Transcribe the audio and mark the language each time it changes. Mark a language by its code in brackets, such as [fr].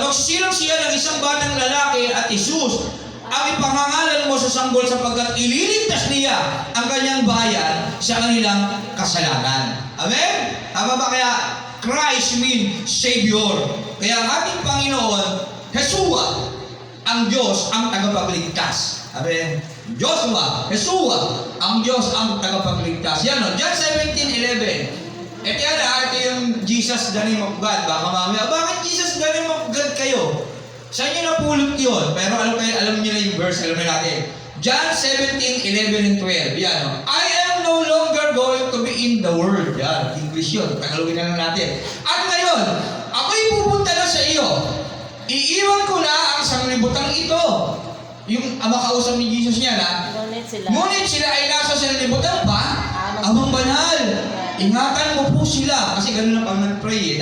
[tl] Magsisilang siya ng isang batang lalaki at Jesus ang ipangangalan mo sa sanggol sapagkat ililigtas niya ang kanyang bayan sa kanilang kasalanan. Amen? Tama ba? Kaya [en] Christ means Savior. [tl] Kaya ang ating Panginoon Yeshua, ang Diyos ang tagapagligtas. Sabi, Joshua, Yeshua, ang Diyos ang tagapagligtas. Yan o, John 17:11. Ito yung [en] Jesus the name of God. [tl] Baka mamaya, bakit [en] Jesus the name of God [tl] kayo? Saan nyo napulot yun? Pero alam nyo na yung verse, alam na natin. John 17:11 and 12. Yan o. [en] I am no longer going to be in the world. [tl] Yan, English yun. Tagalogin na lang natin. At ngayon, ako'y pupunta na sa iyo. Iiwan ko na ang sanglibutang ito. Yung makausap ni Jesus niya na, ngunit sila ay nasa sanlibutan pa, amang banal. Ingatan mo po sila. Kasi ganun lang pag nag-pray eh.